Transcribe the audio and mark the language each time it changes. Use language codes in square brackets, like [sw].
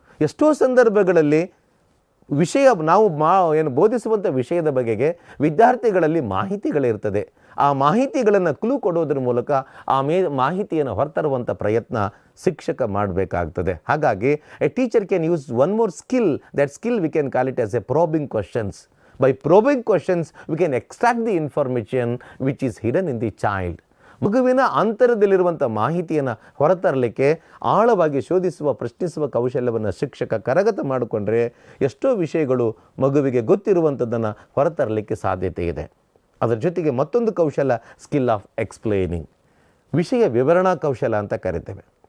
[kn] ಎಷ್ಟೋ ಸಂದರ್ಭಗಳಲ್ಲಿ ವಿಷಯ ನಾವು ಬೋಧಿಸುವಂಥ ವಿಷಯದ ಬಗೆಗೆ ವಿದ್ಯಾರ್ಥಿಗಳಲ್ಲಿ ಮಾಹಿತಿಗಳಿರ್ತದೆ. ಆ ಮಾಹಿತಿಗಳನ್ನು ಕ್ಲೂ ಕೊಡೋದ್ರ ಮೂಲಕ ಆ ಮಾಹಿತಿಯನ್ನು ಹೊರತರುವಂಥ ಪ್ರಯತ್ನ ಶಿಕ್ಷಕ ಮಾಡಬೇಕಾಗ್ತದೆ. [en] ಹಾಗಾಗಿ a teacher can use one more skill. That skill we can call it as a probing questions. By probing questions, we can extract the information which is hidden in the child. [kn] ಮಗುವಿನ ಅಂತರದಲ್ಲಿರುವಂಥ ಮಾಹಿತಿಯನ್ನು ಹೊರತರಲಿಕ್ಕೆ ಆಳವಾಗಿ ಶೋಧಿಸುವ ಪ್ರಶ್ನಿಸುವ ಕೌಶಲ್ಯವನ್ನು ಶಿಕ್ಷಕ ಕರಗತ ಮಾಡಿಕೊಂಡ್ರೆ ಎಷ್ಟೋ ವಿಷಯಗಳು ಮಗುವಿಗೆ ಗೊತ್ತಿರುವಂಥದ್ದನ್ನು ಹೊರತರಲಿಕ್ಕೆ ಸಾಧ್ಯತೆ ಇದೆ. ಅದರ ಜೊತೆಗೆ ಮತ್ತೊಂದು ಕೌಶಲ ಸ್ಕಿಲ್ ಆಫ್ ಎಕ್ಸ್ಪ್ಲೇನಿಂಗ್, ವಿಷಯ ವಿವರಣಾ ಕೌಶಲ ಅಂತ ಕರಿತೇವೆ.